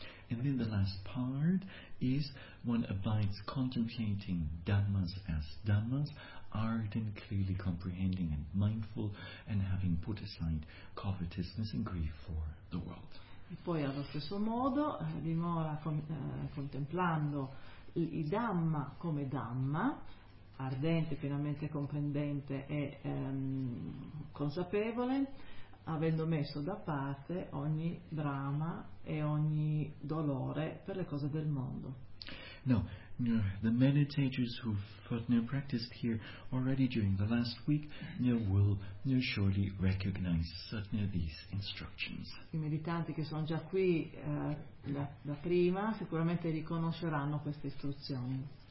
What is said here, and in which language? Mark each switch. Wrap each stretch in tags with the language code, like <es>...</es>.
<en>And then the last part is one abides contemplating dhammas as dhammas, ardent, clearly comprehending and mindful, and having put aside covetousness and grief for the world.</en> <it>E poi allo stesso modo dimora contemplando i dhamma come dhamma, ardente, pienamente comprendente e consapevole, avendo messo da parte ogni dramma e ogni dolore per le cose del mondo.</it> <en>No, the meditators who've practiced here already during the last week will surely recognize certain of these instructions.</en> <it>I meditanti che sono già qui da prima sicuramente riconosceranno queste istruzioni.</it>